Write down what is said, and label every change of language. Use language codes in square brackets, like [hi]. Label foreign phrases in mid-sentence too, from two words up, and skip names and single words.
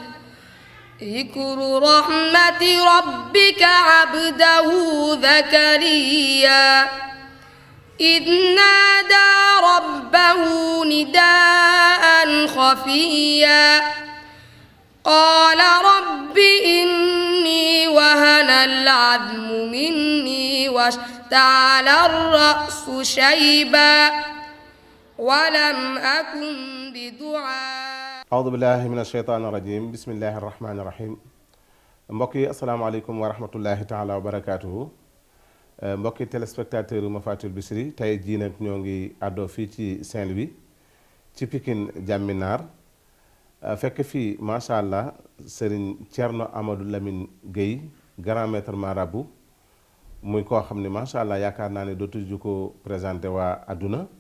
[ar] ذكر رحمة ربك عبده زكريا إذ نادى ربه نداء خفيا قال رب إني وهن العظم مني واشتعل الرأس شيبا ولم أكن بدعاء. أعوذ بالله من الشيطان الرجيم. بسم الله الرحمن الرحيم. [wo] mbokk yi [ar] السلام عليكم ورحمة الله تعالى وبركاته. [wo] mbokki téléspectateur Mafaatihul Bichri tey jii nag ñoo ngi àddoo fii ci Saint-Louis ci Pikine Jàmminaar fekk fii [ar] ما شاء الله [wo] Serigne Thierno Amadou Lamine Gueye [fr] grand maître marabout [wo] muy koo xam ne [ar] ما شاء الله [wo] yaakaar naa ne dootuñu ko présenté waa àdduna